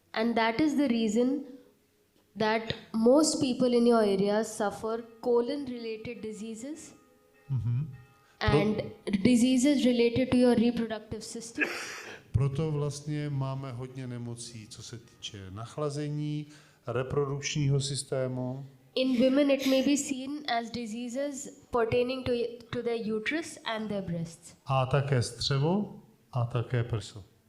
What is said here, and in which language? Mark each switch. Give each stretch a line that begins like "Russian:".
English: And that is the reason that most people in your area suffer colon-related diseases and diseases related to your reproductive system.
Czech: Proto vlastně máme hodně nemocí, co se týče nachlazení, reprodukčního systému.
English: In women, it may be seen as diseases pertaining to their uterus and their breasts.
Czech: A také střevo a také prso.